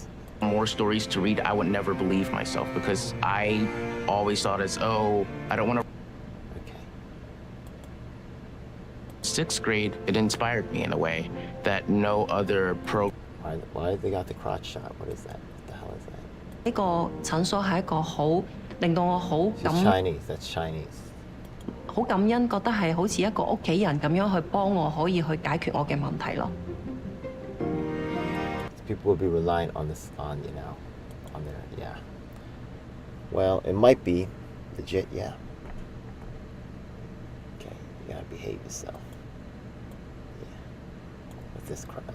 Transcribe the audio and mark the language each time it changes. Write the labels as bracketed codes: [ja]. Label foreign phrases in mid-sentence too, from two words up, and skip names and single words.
[en] More stories to read, I would never believe myself because I always thought I don't want to. Okay. 6th grade, it inspired me in a way that no other Why they got the crotch shot? What is that? What the hell is that? [yue] 呢個診所係一個好令到我好 [en] She's Chinese. That's Chinese. [yue] 好感恩，覺得係好似一個屋企人咁樣去幫我，可以去解決我嘅問題咯。 [en] People will be relying on this, on their, yeah. Well, it might be legit, yeah. Okay, you gotta behave yourself. Yeah. With this crowd.